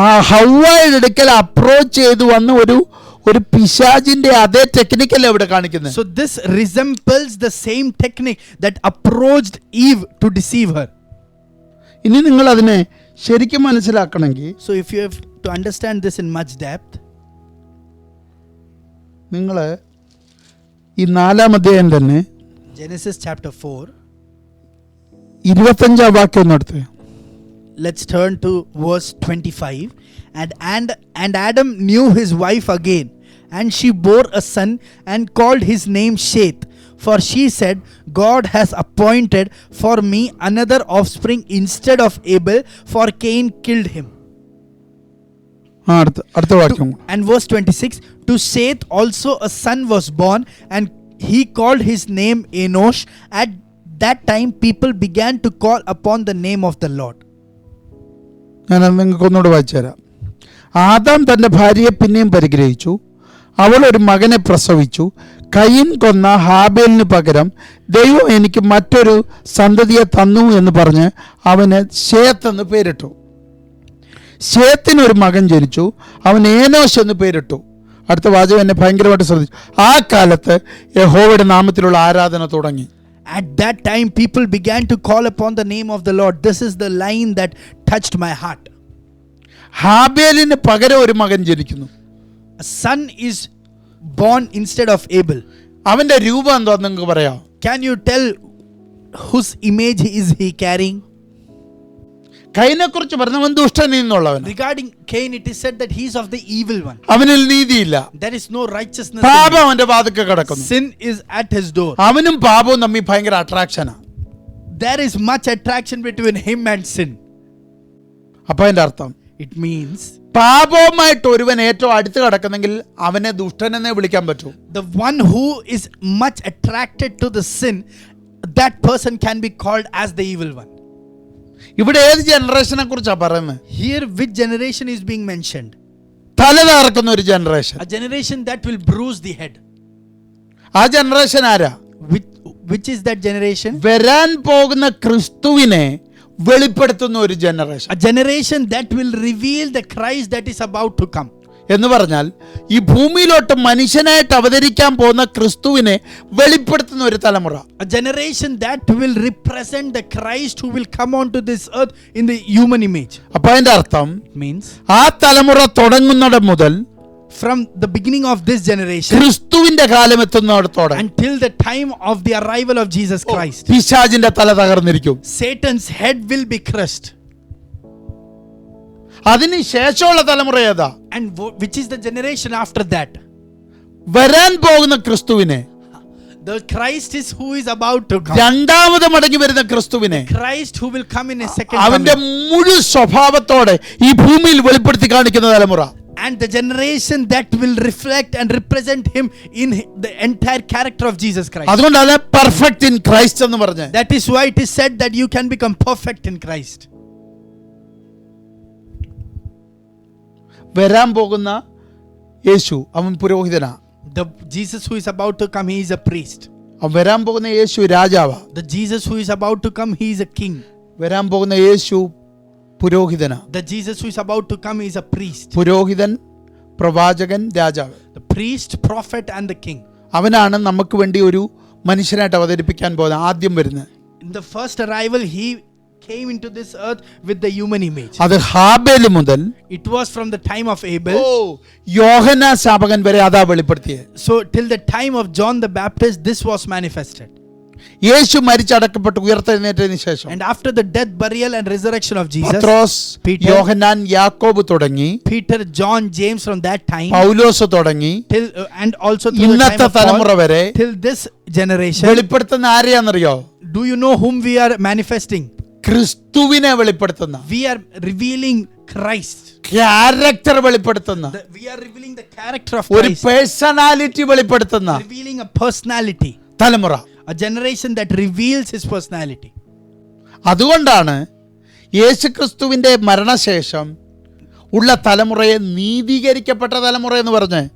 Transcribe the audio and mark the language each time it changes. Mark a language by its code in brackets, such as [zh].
[ml] ഹവ്വയുടെ അടുക്കൽ അപ്രോച്ച് ചെയ്തു വന്ന ഒരു പിശാചിന്റെ അതേ ടെക്നിക്കല്ലേ ഇവിടെ കാണിക്കുന്നത്. [en] So this resembles the same technique that approached Eve to deceive her. [ml] ഇനി നിങ്ങൾ അതിനെ ശരിക്കും മനസ്സിലാക്കണമെങ്കിൽ [en] So if you have to understand this in much depth, [ml] നിങ്ങൾ ഈ 4-ാം അധ്യായം തന്നെ [en] Genesis chapter 4, [ml] 25-ാം വാക്യം ഒന്ന് എടുത്ത്. [en] let's turn to verse 25. And Adam knew his wife again, and she bore a son and called his name Sheth. For she said, God has appointed for me another offspring instead of Abel, for Cain killed him. [ml] അടുത്ത വാക്യം. [en] And verse 26, to Seth also a son was born, and he called his name Enosh. At that time people began to call upon the name of the Lord. [ml] ഞാനത് നിങ്ങൾക്ക് ഒന്നുകൂടെ വായിച്ചു തരാം. Adam തൻ്റെ ഭാര്യയെ പിന്നെയും പരിഗ്രഹിച്ചു. അവൾ ഒരു മകനെ പ്രസവിച്ചു. കയീൻ കൊന്ന ഹാബേലിന് പകരം ദൈവം എനിക്ക് മറ്റൊരു സന്തതിയെ തന്നു എന്ന് പറഞ്ഞ് അവന് ശേത്ത് എന്ന് പേരിട്ടു. ശേത്തിനൊരു മകൻ ജനിച്ചു. അവൻ ഏനോശ് എന്ന് പേരിട്ടു. അടുത്ത വാചകം എന്നെ ഭയങ്കരമായിട്ട് ശ്രദ്ധിച്ചു. ആ കാലത്ത് യഹോവയുടെ നാമത്തിലുള്ള ആരാധന തുടങ്ങി. [en] At that time people began to call upon the name of the Lord. This is the line that touched my heart. [ml] ഹാബേലിന് പകരം ഒരു മകൻ ജനിക്കുന്നു. [en] A son is born instead of Abel. [ml] അവന്റെ രൂപം എന്താ നിങ്ങൾക്ക് പറയാം? [en] Can you tell whose image is he carrying? [ml] കയീനെ കുറിച്ച് പറഞ്ഞവൻ ദുഷ്ടനിൽ നിന്നുള്ളവൻ. [en] Regarding Cain, it is said that he is of the evil one. [ml] അവനിൽ നീതിയില്ല. [en] There is no righteousness. [ml] പാപം അവന്റെ വാതിൽക്കൽ കിടക്കുന്നു. [en] Sin is at his door. [ml] അവനും പാപവും തമ്മിൽ ഭയങ്കര അട്രാക്ഷനാ. [en] There is much attraction between him and sin. [ml] അപ്പൊ അതിന്റെ അർത്ഥം [en] It means [ml] പാപവുമായിട്ട് ഒരുവൻ ഏറ്റവും അടുത്ത് കിടക്കുന്നെങ്കിൽ അവനെ ദുഷ്ടനെന്നേ വിളിക്കാൻ പറ്റൂ. [en] the one who is much attracted to the sin, that person can be called as the evil one. [ml] ഇവിടെ ഏത് ജനറേഷനെ കുറിച്ചാ പറയുന്നത്? [en] Here which generation is being mentioned? [ml] തല തകർക്കുന്ന ഒരു generation. [en] A generation that will bruise the head. [ml] ആ generation ആരാ? [en] Which is that generation? [ml] വരാൻ പോകുന്ന ക്രിസ്തുവിനെ വെളിപ്പെടുത്തുന്ന ഒരു generation. [en] A generation that will reveal the Christ that is about to come. [ml] എന്ന് പറഞ്ഞാൽ ഈ ഭൂമിയിലോട്ട് മനുഷ്യനായിട്ട് അവതരിക്കാൻ പോകുന്ന ക്രിസ്തുവിനെ വെളിപ്പെടുത്തുന്ന ഒരു തലമുറ. [en] A generation that will represent the Christ who will come onto this earth in the human image. [ml] അപ്പൊ അതിന്റെ അർത്ഥം [en] Means [ml] ആ തലമുറ തുടങ്ങുന്നിടം മുതൽ [en] from the beginning of this generation [ml] ക്രിസ്തുവിന്റെ കാലം എത്തുന്നിടത്തോടെ [en] until the time of the arrival of Jesus Christ, [ml] പിശാചിന്റെ തല തകർന്നിരിക്കും. [en] Satan's head will be crushed. [ml] അതിന് ശേഷമുള്ള തലമുറ ഏതാ? [en] And which is the generation after that? [ml] വരാൻ പോകുന്ന ക്രിസ്തുവിനെ, [en] The Christ is who is about to come. [ml] രണ്ടാമത് മടങ്ങി വരുന്ന ക്രിസ്തുവിനെ [en] Christ who will come in a second [ml] അവന്റെ [en] coming. [ml] മുഴു സ്വഭാവത്തോടെ ഈ ഭൂമിയിൽ വെളിപ്പെടുത്തി കാണിക്കുന്ന തലമുറ. [en] And the generation that will reflect and represent him in the entire character of Jesus Christ. [ml] അതുകൊണ്ടാണ് [en] perfect in Christ [ml] എന്ന് പറഞ്ഞത്. [en] That is why it is said that you can become perfect in Christ. [ml] വരാൻ പോകുന്ന യേശു അവൻ പുരോഹിതനാ. [en] The Jesus who is about to come, he is a priest. [ml] അവൻ വരാൻ പോകുന്ന യേശു രാജാവാ. [en] The Jesus who is about to come, he is a king. [ml] വരാൻ പോകുന്ന യേശു പുരോഹിതനാ. [en] The Jesus who is about to come, he is a priest. [ml] പുരോഹിതൻ, പ്രവാചകൻ, രാജാവ്. [en] The priest, prophet and the king. [ml] അവനാണ് നമുക്ക് വേണ്ടി ഒരു മനുഷ്യനായിട്ട് അവതരിപ്പിക്കാൻ പോകുന്നത് ആദ്യം വരുന്നത്. [en] In the first arrival, he came into this earth with the human image. [ml] അത് ഹാബേൽ മുതൽ [en] It was from the time of Abel. [ml] യോഹന്നാ ശാപകൻ വരെ അതാ വെളിപ്പെടുത്തിയത്. [en] So till the time of John the Baptist, this was manifested. [ml] യേശു മരിച്ചടക്കപ്പെട്ട് ഉയർത്തെഴുന്നേറ്റതിന് ശേഷം [en] And after the death, burial and resurrection of Jesus, [ml] Pathros, [en] Peter, [ml] യോഹന്നാൻ, യാക്കോബ് തുടങ്ങി [en] Peter, John, James from that time [ml] പൗലോസ് തുടങ്ങി [en] till and also till the time [ml] ഇന്നത്തെ [en] of [ml] തലമുറ [en] Paul, [ml] വരെ [en] till this generation. [ml] വെളിപ്പെടുത്തുന്ന ആരെയാണെന്നറിയോ? [en] Do you know whom we are manifesting? [ml] ക്രിസ്തുവിനെ വെളിപ്പെടുത്തുന്ന, [en] We are revealing Christ. [ml] Character വെളിപ്പെടുത്തുന്ന, [en] We are revealing the character of [ml] ഒരു [en] Christ. [ml] Personality വെളിപ്പെടുത്തുന്ന [en] Revealing a personality. [ml] തലമുറ. [en] A generation that reveals his personality. [ml] അതുകൊണ്ടാണ് യേശുക്രിസ്തുവിന്റെ മരണശേഷം ഉള്ള തലമുറയെ നീതീകരിക്കപ്പെട്ട തലമുറ എന്ന് പറഞ്ഞ്.